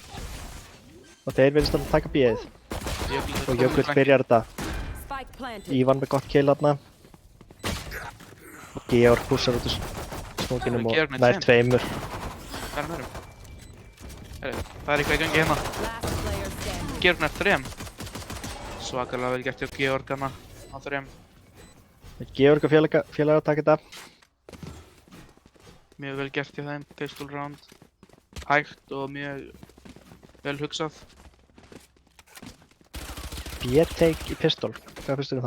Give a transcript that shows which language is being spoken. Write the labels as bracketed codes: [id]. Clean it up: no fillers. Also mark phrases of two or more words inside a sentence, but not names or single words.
[is] og þeir vilja að taka B-ið. Jökull Og Jökull byrjar þetta. [en] Spike planted. [is] Ívan með gott kill þarna. Og Georg pússar út úr smókinum og Georg með nær tveimur. Hvað er með þeim? Það er eitthvað í gangi hérna. [en] Last player standing. [is] Georg nær 3. Svakalega vel gert hjá Georg hana á 3. Georg og félagar taka þetta. Mjög vel gert hjá þeim, [en] pistol round. [is] Hægt og mjög vel hugsað. B-take í pistol. Hvað finnst þér um það?